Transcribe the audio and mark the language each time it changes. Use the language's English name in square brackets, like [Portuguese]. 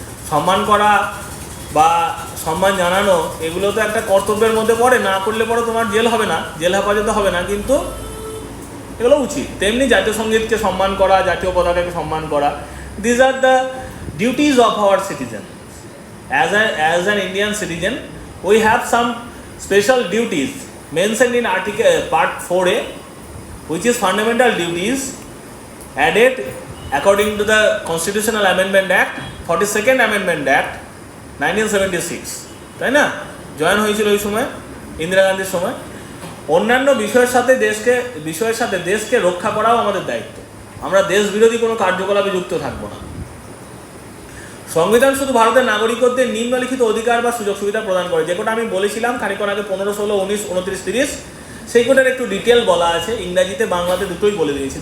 [Bangla] সম্মান করা বা সম্মান জানানো এগুলো তো একটা কর্তব্যের মধ্যে পড়ে, না করলে পরে তোমার জেল হবে না, জেল হেফাজতে হবে না, কিন্তু এগুলো উচিত। তেমনি জাতীয় সঙ্গীতকে সম্মান করা, জাতীয় পতাকাকে সম্মান করা, [English] These are the duties of our citizen. As an Indian citizen, we have some special duties mentioned in article part 4A, which is fundamental duties added according to the Constitutional Amendment Act, 42nd Amendment Act, 1976, [Bangla] তাই না? Join হয়েছিল ওই সময়, ইন্দিরা গান্ধীর সময়। অন্যান্য বিষয়ের সাথে দেশকে রক্ষা করাও আমাদের দায়িত্ব। আমরা দেশ বিরোধী কোনো কার্যকলাপে যুক্ত থাকবো না। সংবিধান শুধু ভারতের নাগরিকদের নিম্নলিখিত অধিকার বা সুযোগ সুবিধা প্রদান করে, যে কোটা আমি বলেছিলাম খানিকক্ষণ আগে, 15, 16, 19, 29, 30, সেই কোটার একটু ডিটেল বলা আছে, ইংরাজিতে বাংলাতে দুটোই বলে দিয়েছি।